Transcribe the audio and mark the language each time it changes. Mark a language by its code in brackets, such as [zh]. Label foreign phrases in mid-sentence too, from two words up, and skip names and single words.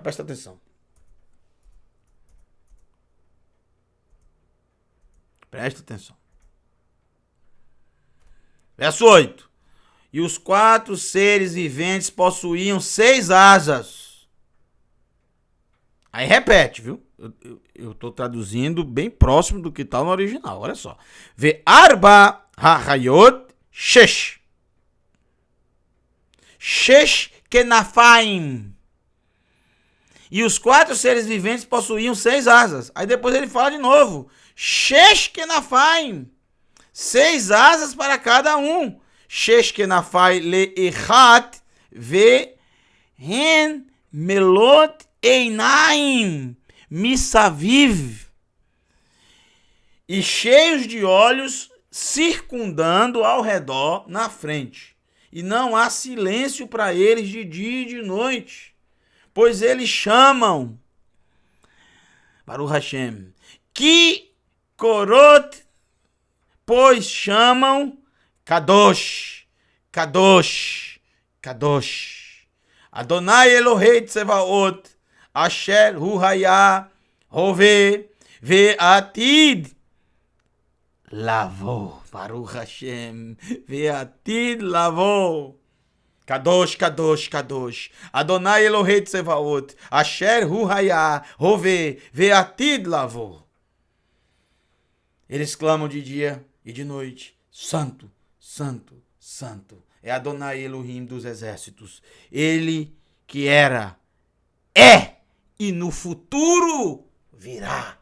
[pt] Presta atenção. Presta atenção. Verso 8. E os 4 seres viventes possuíam 6 asas. Aí repete, viu? Eu tô traduzindo bem próximo do que tá no original. Olha só. [he] וארבע החיות שש. שש כנפיים. [pt] E os 4 seres viventes possuíam 6 asas. Aí depois ele fala de novo. [he] שש כנפיים. [pt] 6 asas para cada um. [he] שש כנפי לאחת והן מלאות עיניים מסביב. [pt] E cheios de olhos circundando ao redor na frente. E não há silêncio para eles de dia e de noite, pois eles chamam, [he] ברוך השם, [pt] que korot, pois chamam [he] קדוש, קדוש, קדוש. אדוני אלוהי צבאות, אשר הוא היה, הווה, ועתיד, לבוא, ברוך השם, ועתיד לבוא. קדוש, קדוש, קדוש. אדוני אלוהי צבאות, אשר הוא היה, הווה, ועתיד לבוא. [pt] Eles clamam de dia e de noite, Santo, Santo, Santo, é [he] אדוני אלוהים [pt] dos exércitos. Ele que era, é e no futuro virá.